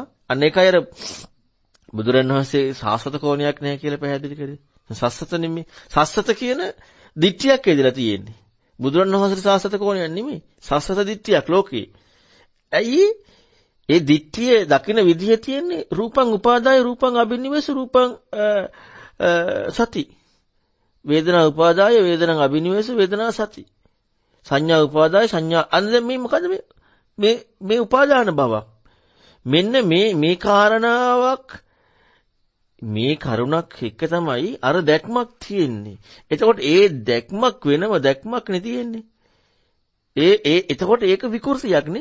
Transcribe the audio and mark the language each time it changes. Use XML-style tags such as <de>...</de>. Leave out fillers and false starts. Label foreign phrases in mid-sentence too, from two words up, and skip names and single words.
<si>අන්න එකයි අර බුදුරණවහන්සේ සාස්වත කෝණයක් නැහැ කියලා පැහැදිලි කරේ. සස්සත නෙමෙයි. සස්සත කියන දිට්ඨියක් එදිලා තියෙන්නේ. බුදුරණවහන්සේ සාස්වත කෝණයක් නෙමෙයි. සස්සත දිට්ඨියක් ලෝකේ. ඇයි? ඒ දිට්ඨිය දකින විදිහ තියෙන්නේ</si> <pi>රූපං උපාදාය රූපං අබිනිවෙස රූපං සති. වේදනා උපාදාය වේදනං අබිනිවෙස වේදනා සති. සංඥා උපාදාය සංඥා</pi> <si>අන්න මේ මොකද මේ උපාදාන බවක්. මෙන්න මේ කාරණාවක් මේ කරුණක් එක තමයි අර දැක්මක් තියෙන්නේ. එතකොට ඒ දැක්මක් වෙනම දැක්මක් නේ තියෙන්නේ. එතකොට ඒක විකෘතියක් නේ.</si>